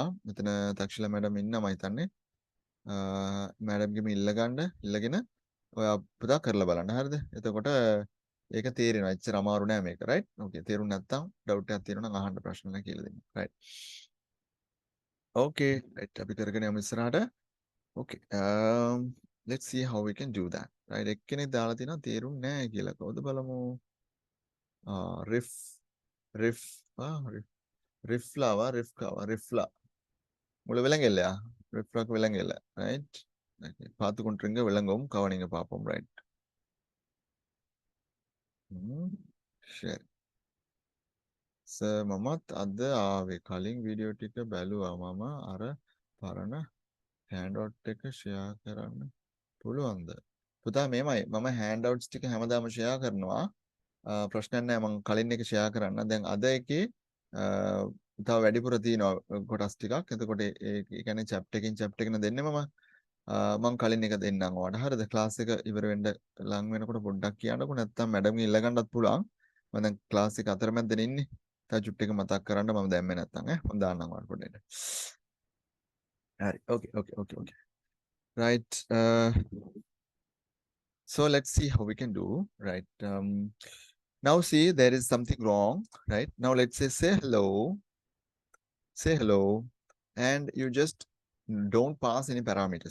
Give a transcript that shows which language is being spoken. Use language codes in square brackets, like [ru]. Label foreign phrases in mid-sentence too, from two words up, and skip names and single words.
[si] මෙතන තක්ෂිලා මැඩම් ඉන්නවා මම හිතන්නේ. මැඩම්ගෙන් ඉල්ලගෙන ඔයා පුතා කරලා බලන්න. හරිද? එතකොට ඒක තේරෙනවා. එච්චර අමාරු නෑ මේක. [en] right? okay. [si] තේරුම් නැත්නම් ඩවුට් එකක් තියෙනවා නම් අහන්න ප්‍රශ්න නැහැ කියලා දෙන්න. [en] right. okay. right. [si] අපි කරගෙන යමු ඉස්සරහට. [en] okay. let's see how we can do that. right. [si] එක්කෙනෙක් දාලා තියෙනවා තේරුම් නැහැ කියලා. කවුද බලමු. [ta] ரிஃப்லா உங்களுக்கு விலங்கில்லையா? ரிஃப்லாக்கு விலங்கில்லை. [en] right. okay. [ta] பார்த்து கொண்டிருங்க விளங்கவும் கவனிங்க பார்ப்போம். right. சரி. [si] මමත් අද ආවේ කලින් වීඩියෝ ටික බැලුවා. මම අර පරණ හෑන්ඩ් එක ෂෙයා කරන්න පුළුවන්ද? පුතා මේමයි මම හෑන්ඩ් ටික හැමදාම ෂෙයා කරනවා. ප්‍රශ්නයක් නැහැ මම කලින් එක ෂෙයා කරන්න. දැන් අද එකේ තව වැඩිපුර තියෙනවා කොටස් ටිකක්. එතකොට ඒ කියන්නේ chapter එකකින් chapter එකකින් දෙන්නේ මම කලින් එක දෙන්නම් ඔයාලට. හරිද? ක්ලාස් එක ඉවර වෙන්න ලඟ වෙනකොට පොඩ්ඩක් කියන්නකෝ. නැත්නම් මැඩම්ගෙන් ඉල්ල ගන්නත් පුළුවන්. මම දැන් ක්ලාස් එක අතරමැදනේ ඉන්නේ. තව චුට්ට එක මතක් කරන්න මම දැම්මේ නැත්නම් මම දාන්නම් ඔයාලට පොඩ්ඩක්. හරි. [en] Okay. Right. So let's see how we can do. Right. Now see there is something wrong. Right. Now let's say hello. Say hello. And you just don't pass any parameters.